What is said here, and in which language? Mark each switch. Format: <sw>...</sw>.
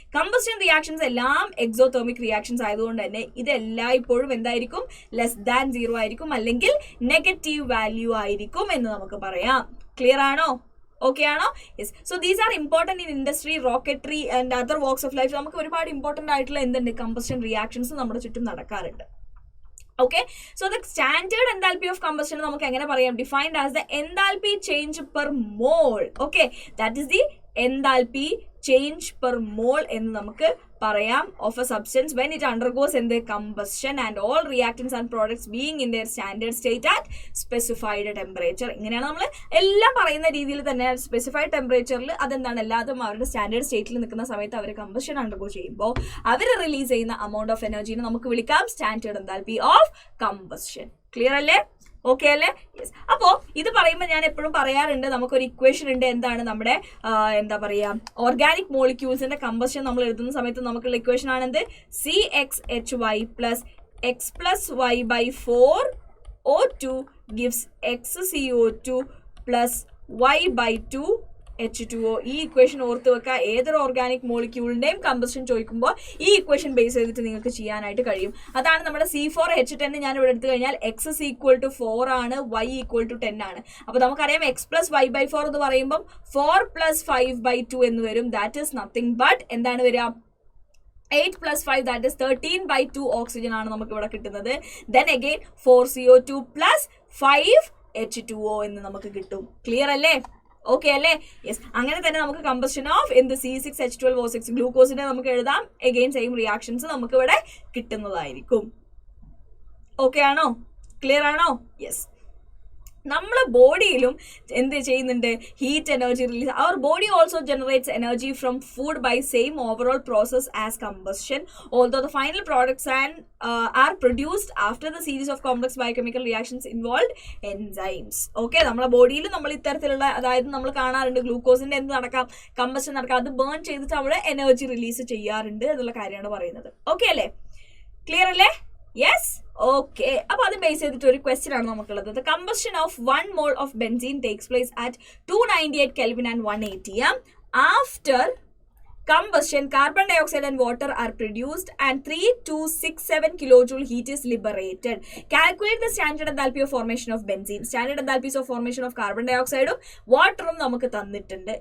<ml>Combustion reactions എല്ലാം exothermic reactions ആയതുകൊണ്ട് തന്നെ ഇതെല്ലാം ഇപ്പോഴും എന്തായിരിക്കും? <0 ആയിരിക്കും, അല്ലെങ്കിൽ നെഗറ്റീവ് വാല്യൂ ആയിരിക്കും എന്ന് നമുക്ക് പറയാം. ക്ലിയർ ആണോ? ഓക്കെ ആണോ? Yes.</ml> <en>So these are important in industry, rocketry and other works of life.</en> <ml>നമുക്ക് ഒരുപാട് ഇമ്പോർട്ടന്റ് ആയിട്ടുള്ള എന്തുണ്ട്? കമ്പസ്റ്റൻ റിയാക്ഷൻസ് നമ്മുടെ ചുറ്റും നടക്കാറുണ്ട്.</ml> <en>Okay, so the standard enthalpy of combustion</en> <ml>നമുക്ക് എങ്ങനെ പറയാം?</ml> <en>Defined as the enthalpy change per mole. Okay, that is the enthalpy change per mole</en> <ml>എന്ന് നമുക്ക് പറയാം</ml> <en>of a substance when it undergoes in the combustion and all reactants and products being in their standard state at specified temperature.</en> <ml>ഇങ്ങനെയാണ് നമ്മൾ എല്ലാം പറയുന്ന രീതിയിൽ തന്നെ specified ടെമ്പറേച്ചറിൽ അതെന്താണ് എല്ലാതും അവരുടെ സ്റ്റാൻഡേർഡ് സ്റ്റേറ്റിൽ നിൽക്കുന്ന സമയത്ത് അവർ കമ്പഷൻ അണ്ടർഗോ ചെയ്യുമ്പോൾ അവർ റിലീസ് ചെയ്യുന്ന</ml> <en>amount of energy</en> <ml>നമുക്ക് വിളിക്കാം standard</ml> <en>enthalpy of combustion.</en> <ml>Clear അല്ലേ? ഓക്കെ അല്ലേ? യെസ്. അപ്പോൾ ഇത് പറയുമ്പോൾ ഞാൻ എപ്പോഴും പറയാറുണ്ട്, നമുക്കൊരു ഇക്വേഷൻ ഉണ്ട്. എന്താണ് നമ്മുടെ എന്താ പറയുക ഓർഗാനിക് മോളിക്യൂൾസിന്റെ കമ്പഷൻ നമ്മൾ എഴുതുന്ന സമയത്ത് നമുക്കുള്ള equation ആണെന്ത്?</ml> <en>CXHY plus X plus Y by 4 O2 gives XCO2 plus Y by 2</en> <ml>H2O. ഈ ഇക്വേഷൻ ഓർത്ത് വെക്കുക. ഏതൊരു ഓർഗാനിക് മോളിക്യൂളിന്റെയും കമ്പഷൻ ചോദിക്കുമ്പോൾ ഈ ഇക്വേഷൻ ബേസ് ചെയ്തിട്ട് നിങ്ങൾക്ക് ചെയ്യാനായിട്ട് കഴിയും. അതാണ് നമ്മുടെ C4H10 ഞാൻ ഇവിടെ എടുത്തു കഴിഞ്ഞാൽ</ml> <en>x is equal to 4</en> <ml>ആണ്,</ml> <en>y equal to 10</en> <ml>ആണ്. അപ്പൊ നമുക്കറിയാം</ml> <en>x plus y by 4</en> <ml>എന്ന് പറയുമ്പോൾ</ml> <en>4 plus 5 by 2</en> <ml>എന്ന് വരും.</ml> <en>that is nothing but</en> <ml>എന്താണ് വരിക?</ml> <en>8 plus 5 that is 13 by 2</en> <ml>oxygen ആണ് നമുക്ക് ഇവിടെ കിട്ടുന്നത്.</ml> <en>Then again 4CO2 plus 5 H2O</en> <ml>എന്ന് നമുക്ക് കിട്ടും. ക്ലിയർ അല്ലേ? ഓക്കെ അല്ലേ? യെസ്. അങ്ങനെ തന്നെ നമുക്ക് കമ്പഷൻ ഓഫ് എന്ത് C6H12O6 ഗ്ലൂക്കോസിനെ നമുക്ക് എഴുതാം. എഗെയിൻ സെയിം റിയാക്ഷൻസ് നമുക്ക് ഇവിടെ കിട്ടുന്നതായിരിക്കും. ഓക്കെ ആണോ? ക്ലിയർ ആണോ? യെസ്. നമ്മളെ ബോഡിയിലും എന്ത് ചെയ്യുന്നുണ്ട്? Heat energy release.</ml> <en>Our body also generates energy from food by same overall process as combustion. Although the final products are produced after the series of complex biochemical reactions involve enzymes.</en> <ml>Okay, നമ്മളെ ബോഡിയിൽ നമ്മൾ ഇത്തരത്തിലുള്ള, അതായത് നമ്മൾ കാണാറുണ്ട് ഗ്ലൂക്കോസിന്റെ എന്ത് നടക്കാം? Combustion നടക്കാം. അത് ബേൺ ചെയ്തിട്ട് അവിടെ എനർജി റിലീസ് ചെയ്യാറുണ്ട് എന്നുള്ള കാര്യമാണ് പറയുന്നത്. ഓക്കെ അല്ലേ? ക്ലിയർ അല്ലേ? യെസ്. ഓക്കെ, അപ്പൊ അത് ബേസ് ചെയ്തിട്ട് ഒരു ക്വസ്റ്റ്യൻ ആണ് നമുക്കുള്ളത്.</ml> <en>The combustion of 1 mole of benzene takes place at 298 Kelvin and 180 am. After combustion, carbon dioxide and water are produced and 3267 kilojoule heat is liberated. Calculate the standard enthalpy of formation of benzene. Standard enthalpies of formation of carbon dioxide</en> <ml>വാട്ടറും നമുക്ക് തന്നിട്ടുണ്ട്.</ml>